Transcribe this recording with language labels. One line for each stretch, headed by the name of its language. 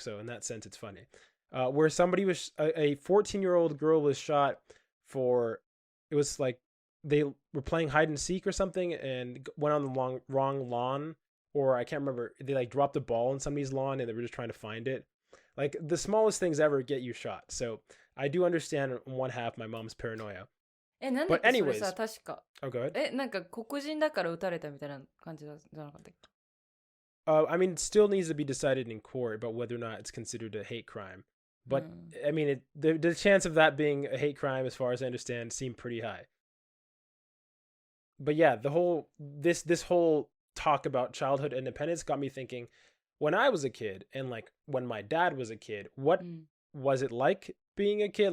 English: So in that sense, it's funny. Where somebody was, a 14-year-old girl was shot for, it was like they were playing hide and seek or something and went on the wrong lawn, or I can't remember. They like dropped the ball on somebody's lawn and they were just trying to find it. Like the smallest things ever get you shot. So I do understand on one half my mom's paranoia.
Japanese: なんだっけそれさ、確か。
English: Oh, go ahead.
Japanese: なんか黒人だから撃たれたみたいな感じじゃなかったっけ?
English: I mean, it still needs to be decided in court about whether or not it's considered a hate crime. But, I mean, the chance of that being a hate crime, as far as I understand, seemed pretty high. But yeah, this whole talk about childhood independence got me thinking, when I was a kid, and like when my dad was a kid, what was it like being a kid?